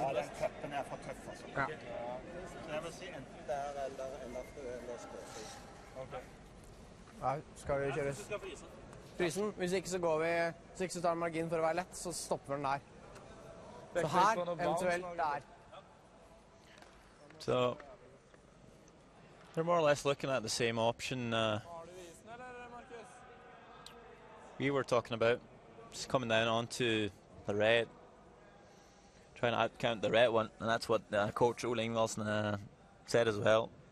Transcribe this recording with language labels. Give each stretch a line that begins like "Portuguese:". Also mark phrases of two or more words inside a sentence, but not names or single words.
Norwegian: Ja, den tappen er for tøff, altså. Ja. Så jeg vil si enten der eller skåfris. Ok. Ja, skal vi kjøre frysen? Hvis ikke så går vi, hvis ikke så tar vi margin for å være lett, så stopper den der. Så her, eventuelt der.
English: So they're more or less looking at the same option we were talking about, just coming down onto the red, trying to outcount the red one, and that's what coach Ole Ingvaldsen said as well.